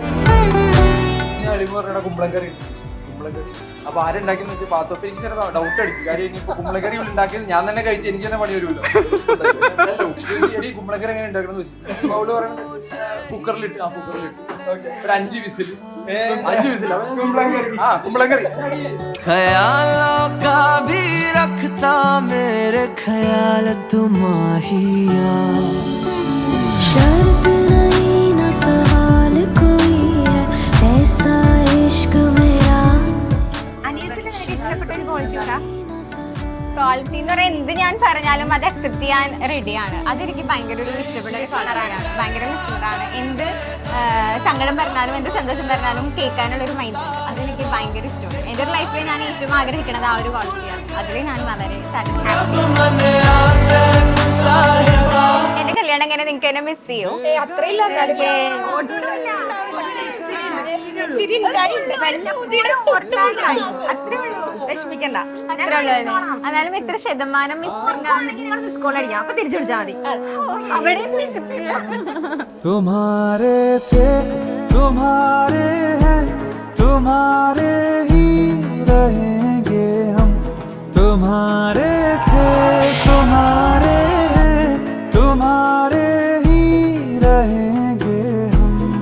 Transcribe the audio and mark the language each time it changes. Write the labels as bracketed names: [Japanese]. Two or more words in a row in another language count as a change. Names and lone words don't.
[Malayalam] കുമ്പളക്കറി അപ്പൊ ആരുണ്ടാക്കിയെന്ന് വെച്ചാൽ പാത്തോപ്പ് എനിക്ക് ചില ഡൗട്ട് അടിച്ചു. കാര്യം ഇനിയിപ്പോ കുമ്പളക്കറി ഉണ്ടാക്കിയത് ഞാൻ തന്നെ കഴിച്ച് എനിക്ക് തന്നെ പണി വരുമല്ലോ. കുമ്പളക്കറി എങ്ങനെ ഉണ്ടാക്കണം എന്ന് വെച്ചു അവള് പറയുന്നത് കുക്കറിലിട്ട് ഒരു 5 വിസിൽ കുമ്പളക്കറി [Hindi] शर्त नहीं ना सवाल कोई है ऐसा इश्क मेरा. [Malayalam] അനീസിന് നിനക്ക് ഇഷ്ടപ്പെട്ട ഒരു ക്വാളിറ്റി ഉണ്ടാ? ക്വാളിറ്റി എന്ന് പറയാൻ എന്ത് ഞാൻ പറഞ്ഞാലും അത് അക്സെപ്റ്റ് ചെയ്യാൻ റെഡിയാണ്. അതെനിക്ക് ഭയങ്കര ഒരു ഇഷ്ടപ്പെട്ട ഒരു കളറാണ്, ഭയങ്കര ഇഷ്ടമാണ്. എന്ത് സങ്കടം പറഞ്ഞാലും എന്ത് സന്തോഷം പറഞ്ഞാലും കേൾക്കാനുള്ള ഒരു മൈൻഡ് ഉണ്ട്, അതെനിക്ക് ഭയങ്കര ഇഷ്ടമാണ്. എൻ്റെ ഒരു ലൈഫിൽ ഞാൻ ഏറ്റവും ആഗ്രഹിക്കുന്നത് ആ ഒരു ക്വാളിറ്റിയാണ്. അതിൽ ഞാൻ വളരെ സാറ്റിസ്ഫൈഡ്. എന്റെ കല്യാണം എങ്ങനെ നിങ്ങൾക്ക് എന്നെ മിസ് ചെയ്യൂ? വിഷമിക്കണ്ട, എന്നാലും എത്ര ശതമാനം [English] miss call [Malayalam] അടിക്കാം, അപ്പൊ തിരിച്ചു വിളിച്ചാൽ മതി. അവിടെ [Hindi] तुम्हारे थे तुम्हारे हैं तुम्हारे ही रहेंगे हम. तुम्हारे थे तुम्हारे हैं तुम्हारे ही रहेंगे हम.